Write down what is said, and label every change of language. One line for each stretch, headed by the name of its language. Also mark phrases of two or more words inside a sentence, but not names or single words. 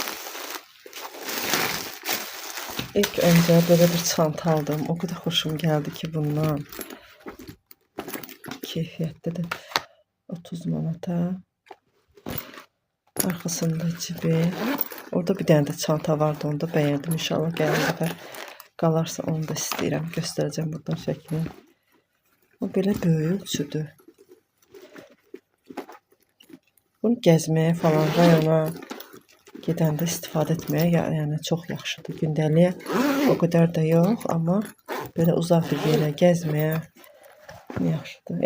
Turkish: İlk önce böyle bir çanta aldım. O kadar hoşum geldi ki bundan. Keyfiyetli de 30 manata. Arkasında cibi. Orada bir tane de çanta vardı. Onu da beğendim.
Azerbaijani: İnşallah gələn dəfə qalarsa onu da istəyirəm.
Turkish: Göstereceğim buradan
Azerbaijani: şəklini. O belə böyük ölçüdür. Bunu gəzməyə falan rayona gedəndə istifadə etməyə yəni çox yaxşıdır. Gündəliyə o qədər də yox, amma belə uzaq bir yerə gəzməyə yaxşıdır.